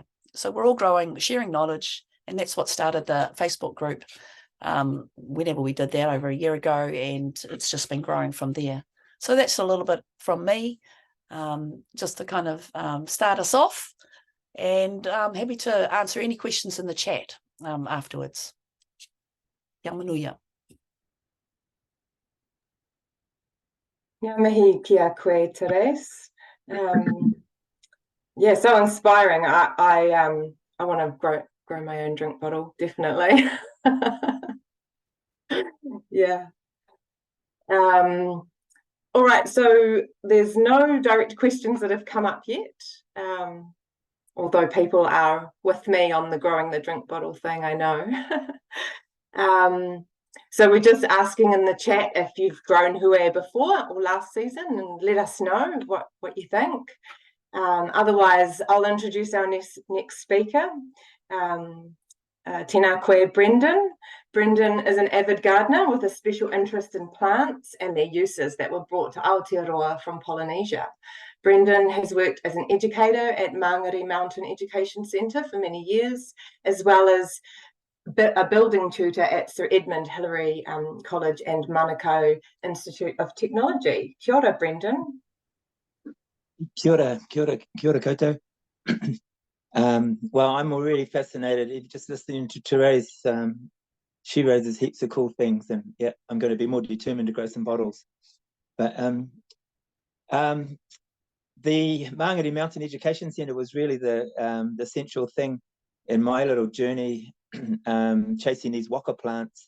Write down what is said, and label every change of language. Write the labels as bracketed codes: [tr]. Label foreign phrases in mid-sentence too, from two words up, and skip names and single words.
[en] So we're all growing, sharing knowledge, and that's what started the Facebook group whenever we did that over a year ago, and it's just been growing from there. So that's a little bit from me, just to kind of start us off, and I'm happy to answer any questions in the chat afterwards. [mi] Kia manuia. Ngā mihi kia koe, Therese. [en] Yeah, so inspiring. I want to grow my own drink bottle, definitely. Yeah. All right, so there's no direct questions that have come up yet, although people are with me on the growing the drink bottle thing, I know. So we're just asking in the chat if you've grown hue before or last season, and let us know what you think. Otherwise, I'll introduce our next speaker. [mi] Tēnā koe, Brendan. [en] Brendan is an avid gardener with a special interest in plants and their uses that were brought to Aotearoa from Polynesia. Brendan has worked as an educator at Mangere Mountain Education Centre for many years, as well as a building tutor at Sir Edmund Hillary College and Manukau Institute of Technology. [mi] Kia ora, Brendan. Kia ora koutou. [en] Well, I'm already fascinated just listening to Therese. She raises heaps of cool things, and yeah, I'm going to be more determined to grow some bottles. But the Mangere Mountain Education Centre was really the central thing in my little journey, chasing these waka plants.